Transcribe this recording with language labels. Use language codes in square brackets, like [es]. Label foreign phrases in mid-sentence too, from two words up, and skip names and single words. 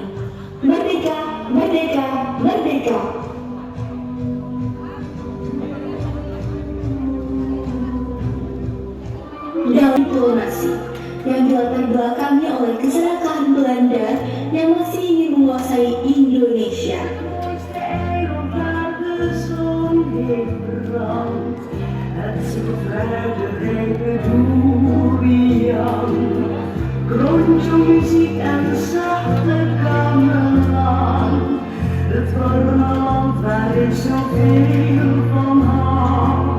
[id] Merdeka, merdeka, merdeka. Dalam diplomasi yang dilatar belakangi oleh keserakahan Belanda yang masih ingin menguasai Indonesia. [nl] Muziek en zachte gamelan, het warme land waar ik zoveel van hou.